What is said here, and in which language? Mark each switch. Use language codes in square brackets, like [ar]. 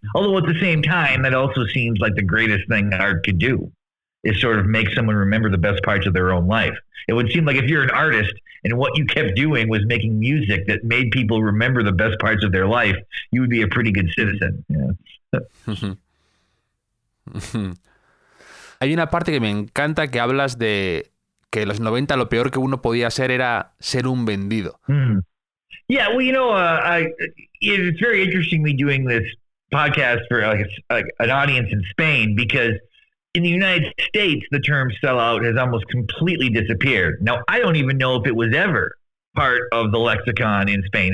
[en] Although at the same time, that also seems like the greatest thing art could do, is sort of make someone remember the best parts of their own life. It would seem like if you're an artist and what you kept doing was making music that made people remember the best parts of their life, you would be a pretty good citizen. [es] Hay una parte que me encanta que hablas de que los 90 lo peor que uno podía ser era ser un vendido. [en] Yeah, well, it's very interesting me doing this podcast for like an audience in Spain, because in the United States, the term sellout has almost completely disappeared. Now, I don't even know if it was ever part of the lexicon in Spain.